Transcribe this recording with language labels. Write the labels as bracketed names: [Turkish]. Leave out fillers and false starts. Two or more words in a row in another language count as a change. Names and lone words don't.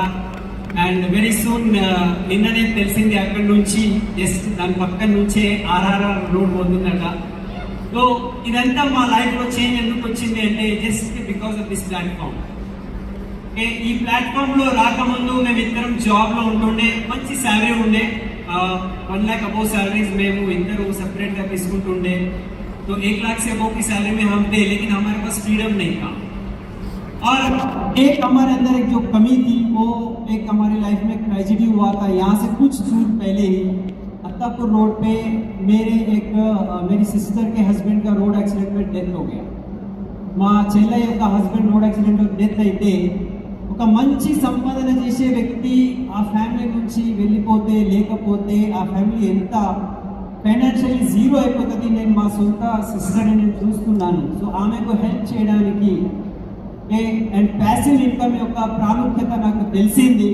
[English] and very soon [Telugu] నిన్ననే తెలిసింది అక్కడ నుంచి జస్ట్ దాని పక్కన నుంచే ఆర్ఆర్ఆర్ రోడ్ పోతుందట. సో ఇదంతా మా లైఫ్లో చేంజ్ ఎందుకు వచ్చింది అంటే [English] just because of this platform. [Telugu] ఈ ప్లాట్ఫామ్లో రాకముందు మేము ఇద్దరం జాబ్లో ఉంటుండే, మంచి శాలరీ ఉండే. [English] 1 lakh above salaries [Telugu] మేము ఇద్దరు सेपरेट గా తీసుకుంటుండే. [Hindi] तो 1 लाख से अबोव की सैलरी में हम थे, लेकिन हमारे पास फ्रीडम नहीं था. और एक हमारे अंदर एक जो कमी थी, वो एक हमारी लाइफ में ट्रेजेडी हुआ था. यहाँ से कुछ दूर पहले ही अत्तापुर रोड पे मेरी सिस्टर के हस्बैंड का रोड एक्सीडेंट में डेथ हो गया. [Telugu] మా చెల్లె యొక్క హస్బెండ్ [English] road accident death [Telugu] అయితే ఒక మంచి సంపాదన చేసే వ్యక్తి ఆ ఫ్యామిలీ నుంచి వెళ్ళిపోతే, లేకపోతే ఆ ఫ్యామిలీ ఎంత [English] financially zero [Telugu] అయిపోతుంది. నేను మా సొంత సిస్టర్ని నేను చూస్తున్నాను. సో ఆమెకు హెల్ప్ చేయడానికి అండ్ [English] passive income [Telugu] యొక్క ప్రాముఖ్యత నాకు తెలిసింది.